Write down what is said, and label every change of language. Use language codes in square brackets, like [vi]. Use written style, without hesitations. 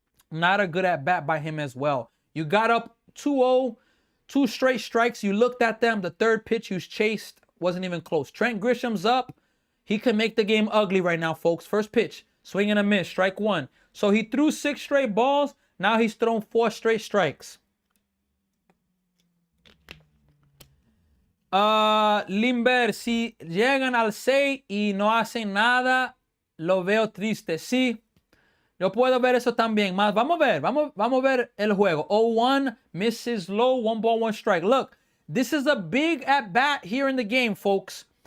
[en] Not a good at-bat by him as well. You got up 2-0, 2 straight strikes. You looked at them. The 3rd pitch you chased wasn't even close. Trent Grisham's up. He can make the game ugly right now, folks. First pitch, swing and a miss, strike 1. So he threw 6 straight balls. Now he's thrown 4 straight strikes. [es] Limber, si llegan al 6 y no hacen nada, lo veo triste. Sí, yo puedo ver eso también. Más, vamos a ver el juego. [en] 0-1, misses low, 1 ball, 1 strike. Look, this is a big at-bat here in the game, folks.